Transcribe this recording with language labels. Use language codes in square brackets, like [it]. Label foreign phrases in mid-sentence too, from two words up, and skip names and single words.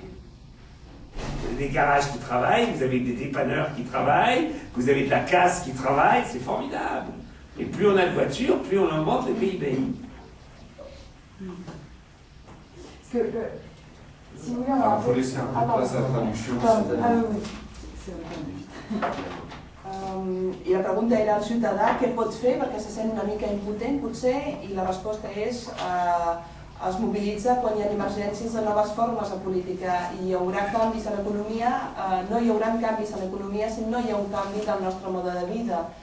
[fr] Vous avez des garages qui travaillent, vous avez des dépanneurs qui travaillent, vous avez de la casse qui travaille, c'est formidable. Et plus on a de voitures, plus on augmente le PIB. Parce que, si vous voulez, Il faut laisser un peu de place à la traduction. [ca] I la pregunta era al ciutadà què pot fer perquè se sent una mica impotent, potser, i la resposta és es mobilitza quan hi ha emergències de noves formes de política i hi haurà canvis a l'economia, no hi haurà canvis a l'economia si no hi ha un canvi del nostre mode de vida.